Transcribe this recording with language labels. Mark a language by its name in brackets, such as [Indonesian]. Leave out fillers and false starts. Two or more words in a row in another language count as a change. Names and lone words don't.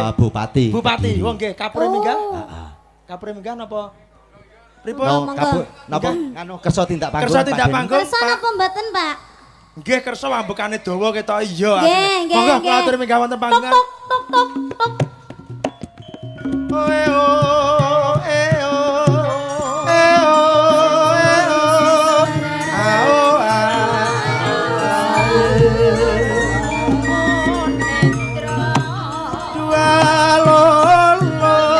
[Javanese] bupati. Bupati, Kediri. wong nggih kapure minggah. Heeh. Kapure minggah napa? Pripun? No, monggo. kapur napa anu kersa tindak panggung. Kersa Pak tindak Deni? panggung. Kersa napa mboten, Pak? Nggih kersa wambekane dawa ketok iya. Nggih, nggih, Monggo nggih. kula aturi minggah wonten Tok panggungan. tok tok tok tok. Oe o e o e o e o ao dua lolo